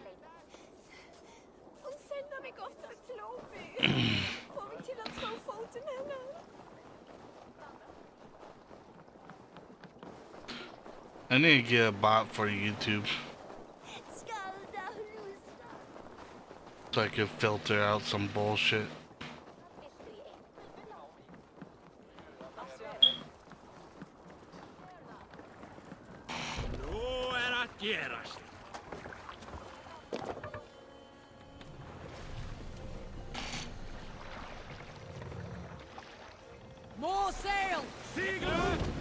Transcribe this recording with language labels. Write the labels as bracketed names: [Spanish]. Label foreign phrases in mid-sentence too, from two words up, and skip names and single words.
[English] I need to get a bot for YouTube. So I could filter out some bullshit. [Icelandic] Nú að gerast. [English] More sail! Sigurd!